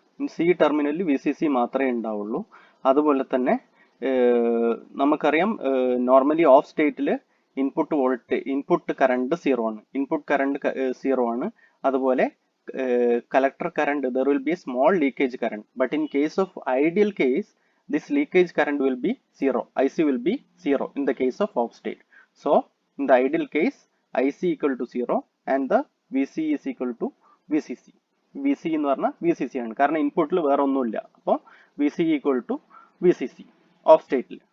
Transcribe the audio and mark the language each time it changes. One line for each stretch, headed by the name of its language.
English: In C terminal VCC
Malayalam: മാത്രമേ ഉണ്ടാവുള്ളൂ. അതുപോലെ തന്നെ നമുക്കറിയാം, നോർമലി ഓഫ് സ്റ്റേറ്റിൽ ഇൻപുട്ട് കറണ്ട് 0 ആണ്, ഇൻപുട്ട് കറണ്ട് 0 ആണ്.
English: അതുപോലെ collector current, there will be a small leakage current, but in case of ideal case, this leakage current will be 0. IC will be 0 in the case of off state. So in the ideal case, IC equal to 0 and the VC is equal to VCC.
Malayalam: VC എന്ന് പറഞ്ഞാൽ VCC ആണ്, കാരണം ഇൻപുട്ടിൽ വേറെ ഒന്നുമില്ല.
English: അപ്പോൾ VC equal to VCC off state.